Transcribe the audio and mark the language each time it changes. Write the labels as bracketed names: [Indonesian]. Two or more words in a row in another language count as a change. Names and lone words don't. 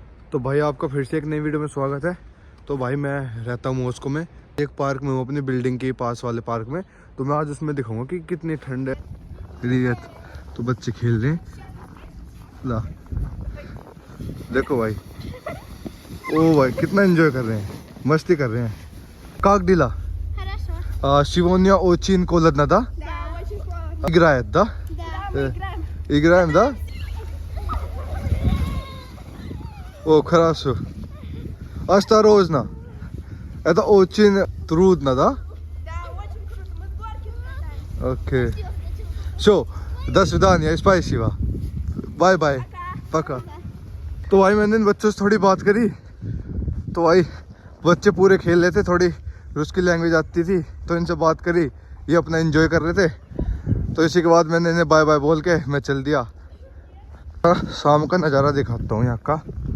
[Hindi] तो भाई आपका फिर से एक नई वीडियो में स्वागत है। तो भाई मैं रहता हूँ मॉस्को में, एक पार्क में हूँ, अपनी बिल्डिंग के पास वाले पार्क में। तो मैं आज उसमें दिखाऊंगा कि कितनी ठंड है। तो बच्चे खेल रहे हैं, ला देखो भाई, ओ भाई कितना एंजॉय कर रहे हैं, मस्ती कर रहे हैं। [Russian] как дела Сегодня очень холодно, да? Играет, да? Играем, да? О, хорошо. Осторожно. Это очень трудно, да? Да, очень круто. Мы в горке катаемся. Окей. Все, до свидания, спасибо. [English] bye bye, पका। [Hindi] तो भाई मैंने इन बच्चों से थोड़ी बात करी, तो भाई बच्चे पूरे खेल रहे थे, थोड़ी रूस की लैंग्वेज आती थी, तो इनसे बात करी, ये अपना एंजॉय कर रहे थे। तो इसी के बाद मैंने इन्हें [English] bye bye [Hindi] बोल के मैं चल दिया। शाम का नज़ारा दिखाता हूँ यहाँ का।